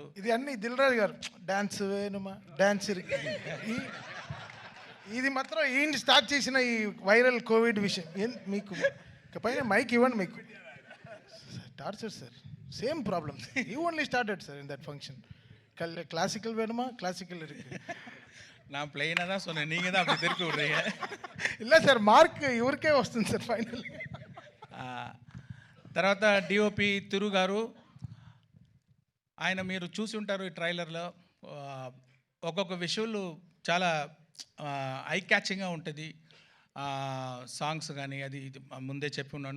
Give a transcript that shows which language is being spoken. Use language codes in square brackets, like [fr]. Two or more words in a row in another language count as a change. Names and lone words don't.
[te] ఇది అన్ని దిల్ రాజు గారు డాన్స్ వేణుమా డాన్స్ ఇది మాత్రం ఈయన స్టార్ట్ చేసిన ఈ వైరల్ కోవిడ్ విషయం. మీకు పైన మైక్ ఇవ్వండి, మీకు టార్చర్ సార్, [en] same problem. you only started sir in that function. [ta] கிளாசிக்கல் வேணுமா கிளாசிக்கல் இருக்கு. நான் பிளெயினாக தான் சொன்னேன், நீங்கள் தான் அப்படி திருப்பி விட்றீங்க. [te] இல்லை సార్, మార్క్ ఇవరికే వస్తుంది సార్ ఫైనల్. తర్వాత డిఓపి తిరు గారు, ఆయన మీరు చూసి ఉంటారు ఈ ట్రైలర్లో, ఒక్కొక్క విషయాలు చాలా [en] eye catchingగా [te] ఉంటుంది. సాంగ్స్ కానీ అది ఇది ముందే చెప్పి ఉన్నాను.